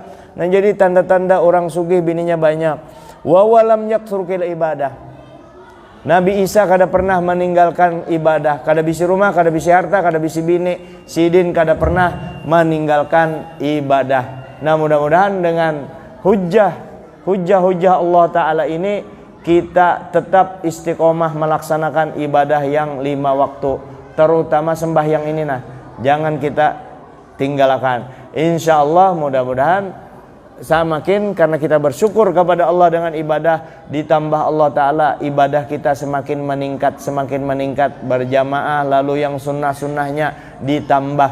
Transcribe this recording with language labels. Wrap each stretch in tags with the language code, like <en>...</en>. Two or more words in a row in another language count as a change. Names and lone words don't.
<bjn>Nah, jadi tanda-tanda orang sugih bininya banyak.</bjn> <ar>Wa walam yaksurkil ibadah,</ar> <bjn>Nabi Isa kada pernah meninggalkan ibadah. Kada bisi rumah, kada bisi harta, kada bisi bini, sidin kada pernah meninggalkan ibadah.</bjn> <id>Nah, mudah-mudahan dengan hujah Allah Ta'ala ini kita tetap istiqomah melaksanakan ibadah yang 5 waktu, terutama sembahyang ini. Nah, jangan kita tinggalkan. Insyaallah mudah-mudahan semakin karena kita bersyukur kepada Allah dengan ibadah, ditambah Allah Ta'ala ibadah kita semakin meningkat berjamaah, lalu yang sunnah-sunnahnya ditambah.</id>